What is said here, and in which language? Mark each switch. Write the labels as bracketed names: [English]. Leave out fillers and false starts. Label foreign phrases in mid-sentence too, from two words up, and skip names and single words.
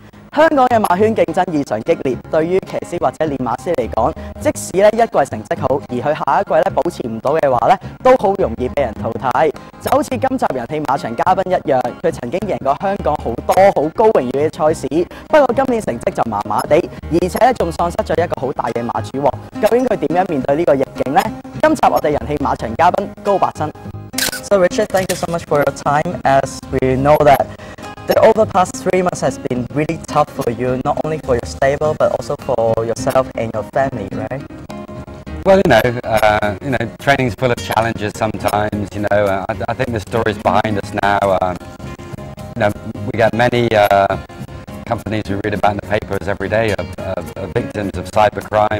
[Cantonese] 香港嘅馬圈競爭異常激烈，對於騎師或者練馬師嚟講，即使咧一季成績好，而佢下一季咧保持唔到嘅話咧，都好容易被人淘汰。就好似今集人氣馬場嘉賓一樣，佢曾經贏過香港好多好高榮譽嘅賽事，不過今年成績就麻麻地，而且咧仲喪失咗一個好大嘅馬主喎。究竟佢點樣面對呢個逆境呢？今集我哋人氣馬場嘉賓高伯新。 [English] So Richard, thank you so much for your time. As we know that the over the past 3 months has been really tough for you, not only for your stable but also for yourself and your family, right? Well, training's full of challenges sometimes. I think the story's behind us now. We get many companies we read about in the papers every day of victims of cybercrime.